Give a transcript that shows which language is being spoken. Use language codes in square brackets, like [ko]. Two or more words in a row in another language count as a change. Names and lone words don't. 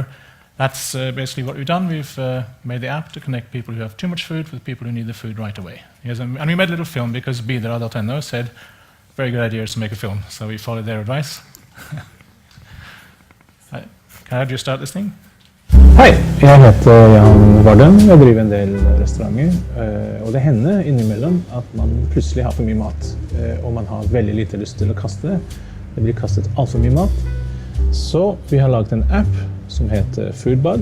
[en] That's basically what we've done. We've made the app to connect people who have too much food with people who need the food right away. And we made a little film because Bidra.no said, very good idea to make a film. So we followed their advice. Can I have you start this thing? [no] Hei, jeg heter Jan Varden. Jeg driver en del restauranter. Og det hender innimellom at man plutselig har for mye mat. Og man har veldig lite lyst til å kaste det. Det blir kastet alt for mye mat. Så vi har laget en app som heter Foodbud.